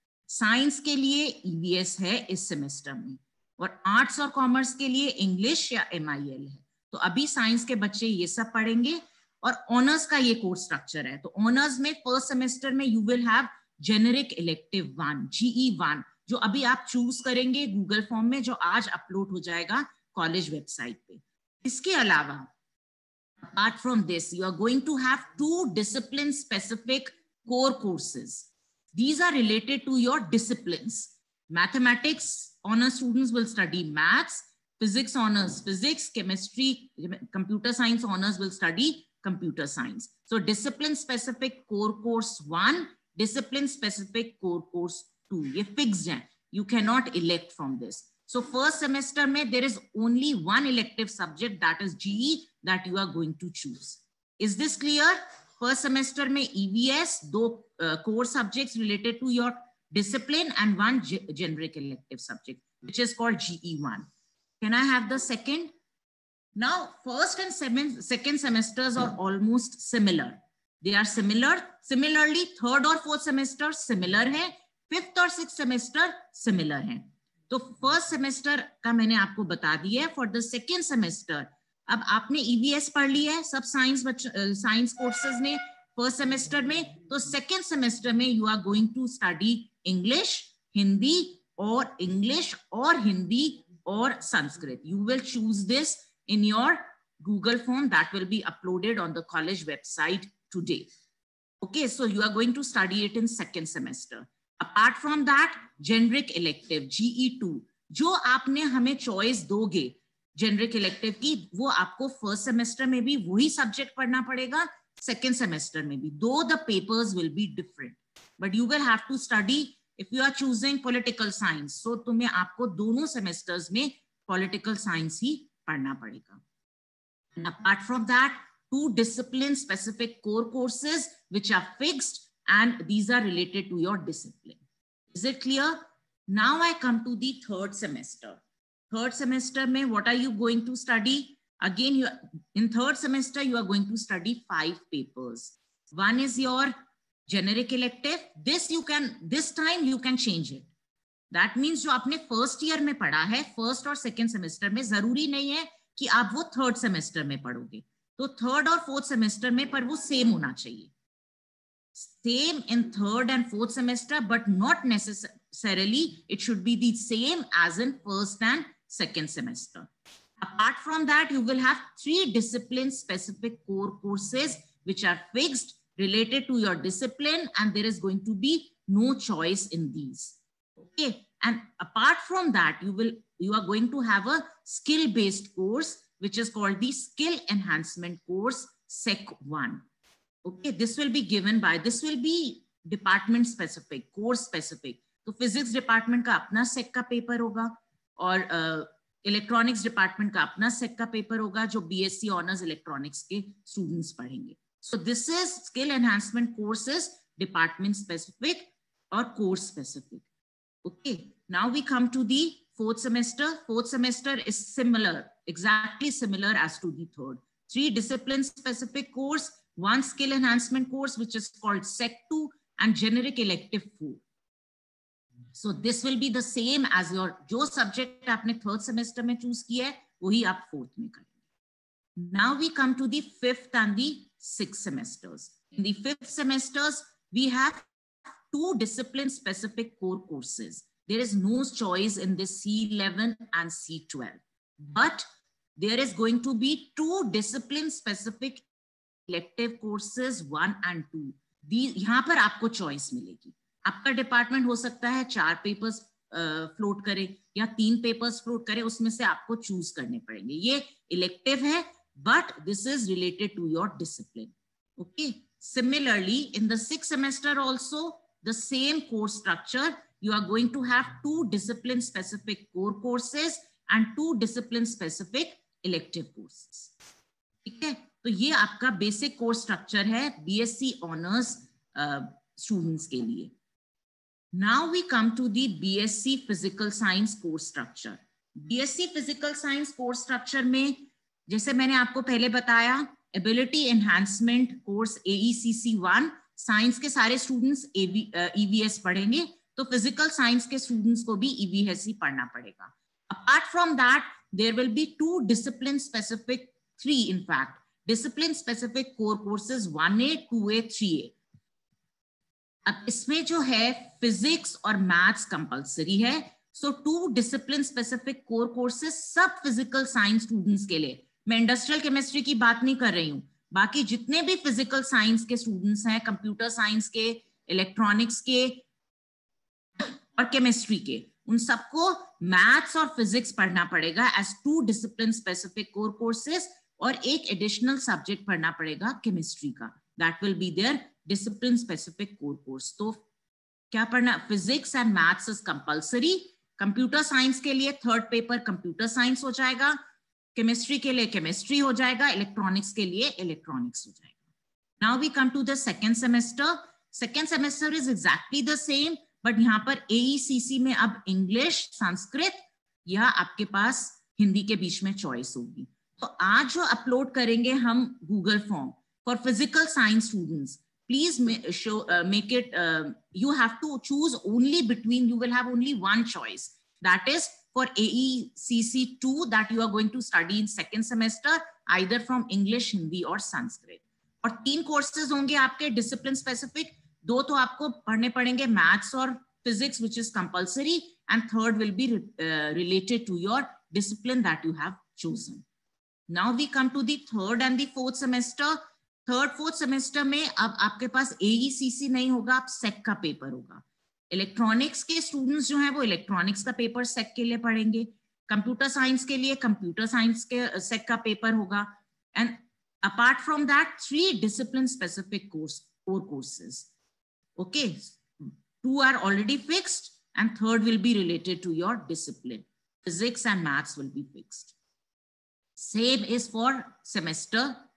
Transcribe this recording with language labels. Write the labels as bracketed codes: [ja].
[hi] Science के लिए EVS है इस सेमेस्टर में, और आर्ट्स और कॉमर्स के लिए इंग्लिश या MIL है. तो अभी साइंस के बच्चे ये सब पढ़ेंगे, और ऑनर्स का ये कोर्स स्ट्रक्चर है. तो ऑनर्स में फर्स्ट सेमेस्टर में [en] you will have generic elective 1, [hi] GE 1, जो अभी आप चूज करेंगे गूगल फॉर्म में, जो आज अपलोड हो जाएगा कॉलेज वेबसाइट पे. इसके अलावा [en] apart from this, you are going to have 2 discipline specific core courses. These are related to your disciplines. Mathematics honors students will study maths, physics honors physics, chemistry, computer science honors will study computer science. So discipline specific core course 1, discipline specific core course 2. [hi] ये fixed है. [en] You cannot elect from this. So first semester में there is only one elective subject, that is GE, that you are going to choose. Is this clear? First semester में EVS, 2 core subjects related to your discipline and 1 generic elective subject, which is called GE1. Can I have the second? Now, first and second semesters are almost similar. They are similar. Similarly, third और fourth semester similar है. Fifth और sixth semester similar है. [hi] तो first semester का मैंने आपको बता दिया है. [en] for the second semester [hi] अब आपने EVS पढ़ लिया है सब साइंस कोर्सेज ने फर्स्ट सेमेस्टर में. [en] तो second semester में you are going to study English, Hindi और इंग्लिश और हिंदी और Sanskrit. You will choose this in your Google form that will be uploaded on the college website today. Okay, so you are going to study it in second semester. Apart from that, generic elective GE2 [hi] जो आपने हमें choice दोगे generic elective की, वो आपको first semester में भी वही सब्जेक्ट पढ़ना पड़ेगा, [en] second semester में भी, though the papers will be different, but you will have to study. If you are choosing political science, so [hi] तुम्हें आपको दोनों semesters में political science ही पढ़ना पड़ेगा. [en] And apart from that, 2 discipline specific core courses which are fixed, and these are related to your discipline. Is it clear? Now I come to the third semester. Third semester mein, what are you going to study? Again, in third semester, you are going to study 5 papers. One is your generic elective. This time you can change it. That means [hi] जो आपने first year में पढ़ा है, first और second semester में, जरूरी नहीं है कि आप वो third semester में पढ़ोगे. तो third और fourth semester में पर वो same होना चाहिए. [en] Same in third and fourth semester, but not necessarily it should be the same as in first and second semester. Apart from that, you will have 3 discipline specific core courses which are fixed, related to your discipline, and there is going to be no choice in these. Okay, and apart from that, you are going to have a skill based course which is called the skill enhancement course Sec 1. Okay, this will be given by, this will be department specific, course specific. [hi] तो physics department का अपना sec का paper होगा, और electronics department का अपना sec का paper होगा, जो BSc honors electronics के students पढ़ेंगे. [en] So this is skill enhancement courses, department specific or course specific. Okay, now we come to the fourth semester. Fourth semester is similar, exactly similar as to the third. 3 discipline specific course, 1 skill enhancement course which is called Sec 2, and generic elective 4. So this will be the same as your [hi] जो subject आपने third semester में choose किया है, वही आप fourth में करेंगे. [en] Now we come to the 5th and the 6th semesters. In the 5th semesters, we have 2 discipline specific core courses. There is no choice in this C11 and C12, but there is going to be 2 discipline specific elective courses 1 and 2. [hi] यहाँ पर आपको choice मिलेगी. आपका department हो सकता है 4 papers float करे या 3 पेपर्स फ्लोट करे, उसमें से आपको चूज करने पड़ेंगे. ये इलेक्टिव है, [en] but this is related to your discipline. Okay. Similarly, in the 6th semester also, the same course structure. You are going to have 2 discipline specific core courses and 2 discipline specific elective courses. [hi] ठीक है, तो ये आपका basic course structure है BSc honours students के लिए. [en] Now we come to the BSc Physical Science course structure. BSc Physical Science course structure [hi] में, जैसे मैंने आपको पहले बताया, Ability Enhancement course AECC 1, science के सारे स्टूडेंट्स EVS पढ़ेंगे, तो फिजिकल साइंस के स्टूडेंट्स को भी EVS ही पढ़ना पड़ेगा. [en] Apart from that, there will be 2 discipline specific, 3 in fact, discipline specific core courses 1A, 2A, 3A. [hi] अब इसमें जो है फिजिक्स और मैथ्स कंपलसरी है. [en] So 2 discipline specific core courses सब physical science students के लिए. [hi] मैं इंडस्ट्रियल केमिस्ट्री की बात नहीं कर रही हूँ, बाकी जितने भी फिजिकल साइंस के स्टूडेंट्स हैं, कंप्यूटर साइंस के, इलेक्ट्रॉनिक्स के और केमिस्ट्री के, उन सबको मैथ्स और फिजिक्स पढ़ना पड़ेगा [en] as 2 discipline specific core courses, [hi] और एक एडिशनल सब्जेक्ट पढ़ना पड़ेगा केमिस्ट्री का. [en] That will be there discipline specific core course. [hi] तो क्या पढ़ना? [en] Physics and maths is compulsory. [hi] Computer science के लिए 3rd पेपर कंप्यूटर साइंस हो जाएगा, केमिस्ट्री के लिए केमिस्ट्री हो जाएगा, इलेक्ट्रॉनिक्स के लिए इलेक्ट्रॉनिक्स हो जाएगा. [en] Now we come to the second semester. Second semester is exactly the same, but [hi] यहाँ पर AECC में अब इंग्लिश, संस्कृत या आपके पास हिंदी के बीच में चॉइस होगी. तो आज जो अपलोड करेंगे हम Google form [en] For physical science students, please make it, you have to choose only between, you will have only one choice, that is for AECC 2 that you are going to study in second semester, either from English, Hindi or Sanskrit. [hi] और 3 courses होंगे आपके discipline specific. 2 तो आपको पढ़ने पड़ेंगे maths और physics [en] which is compulsory, and 3rd will be related to your discipline that you have chosen. Now we come to the 3rd and the 4th semester. [hi] 3rd, 4th semester में अब आपके पास AECC नहीं होगा, आप सेक का paper होगा. Electronics के students जो हैं वो इलेक्ट्रॉनिक्स का पेपर सेक के लिए पढ़ेंगे. कंप्यूटर साइंस के लिए कंप्यूटर साइंस के सेक का पेपर होगा. And [en] Apart from that, 3 discipline-specific core courses. Okay, 2 are already fixed, and 3rd will be related to your discipline. Physics and maths will be fixed. Same is for semester.